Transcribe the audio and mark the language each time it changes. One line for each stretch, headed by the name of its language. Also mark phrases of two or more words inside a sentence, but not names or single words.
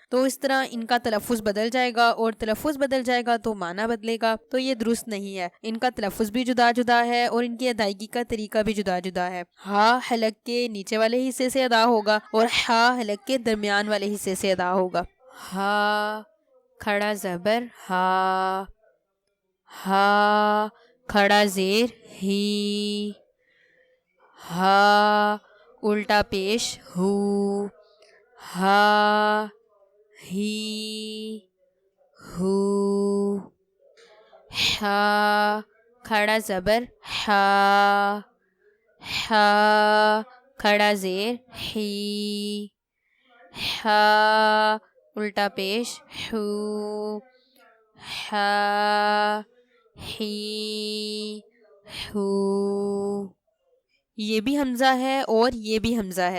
Urdu: تو اس طرح ان کا تلفظ بدل جائے گا, اور تلفظ بدل جائے گا تو معنی بدلے گا, تو یہ درست نہیں ہے. ان کا تلفظ بھی جدا جدا ہے اور ان کی ادائیگی کا طریقہ بھی جدا جدا ہے. ہا حلق کے نیچے والے حصے سے ادا ہوگا اور ہا حلق کے درمیان والے حصے سے ادا ہوگا. ہا کھڑا زبر ہا ہا کھڑا زیر ہی ہا الٹا پیش ہو ہا ہی ہو. ہا کھڑا زبر ہا ہا کھڑا زیر ہی ہا الٹا پیش ہو ہا ہی ہو. یہ بھی حمزہ ہے اور یہ بھی حمزہ ہے.